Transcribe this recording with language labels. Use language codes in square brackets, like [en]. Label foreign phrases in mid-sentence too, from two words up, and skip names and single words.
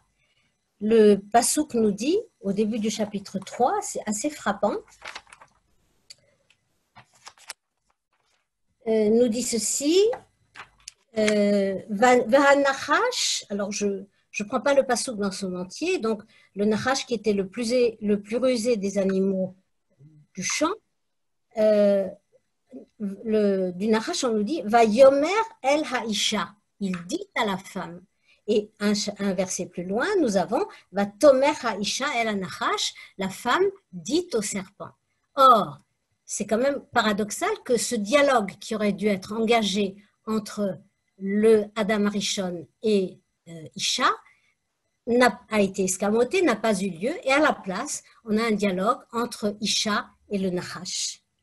[fr] Le passouk nous dit, au début du chapitre 3, c'est assez frappant, nous dit ceci, Vahanachash, alors je ne prends pas le passouk dans son entier, donc le nachash qui était le plus rusé des animaux du champ, du nachash on nous dit [he] ויאמר אל האשה, [fr] il dit à la femme. Et un verset plus loin, nous avons [he] ותאמר האשה אל הנחש, [fr] la femme dit au serpent. Or, c'est quand même paradoxal que ce dialogue qui aurait dû être engagé entre le [he] אדם הראשון [fr] et Isha a été escamoté, n'a pas eu lieu, et à la place, on a un dialogue entre Isha et le Nachash.